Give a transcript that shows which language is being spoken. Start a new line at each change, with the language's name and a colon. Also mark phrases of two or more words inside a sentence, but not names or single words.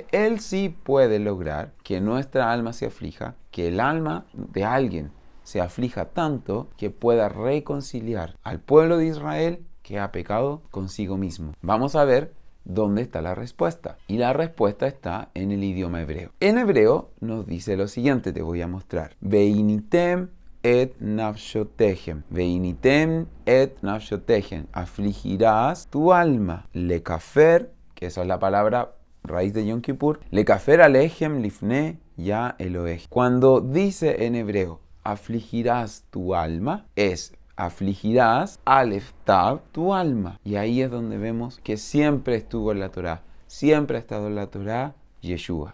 Spanish: Él sí puede lograr que nuestra alma se aflija, que el alma de alguien se aflija tanto que pueda reconciliar al pueblo de Israel que ha pecado consigo mismo. Vamos a ver ¿dónde está la respuesta? Y la respuesta está en el idioma hebreo. En hebreo nos dice lo siguiente, te voy a mostrar.
Hebrew: וְעִנִּיתֶם אֶת נַפְשֹׁתֵיכֶם. וְעִנִּיתֶם אֶת נַפְשֹׁתֵיכֶם.
Spanish: Afligirás tu alma. Lekafer, que esa es la palabra raíz de Yom Kippur.
Hebrew: לְכַפֵּר עֲלֵיכֶם לִפְנֵי יָהּ אֱלֹהֵי.
Spanish: Cuando dice en hebreo, afligirás tu alma, es afligirás
Hebrew: אָלֶף תָּו
Spanish: tu alma. Y ahí es donde vemos que siempre estuvo en la Torá. Siempre ha estado en la Torá Yeshua.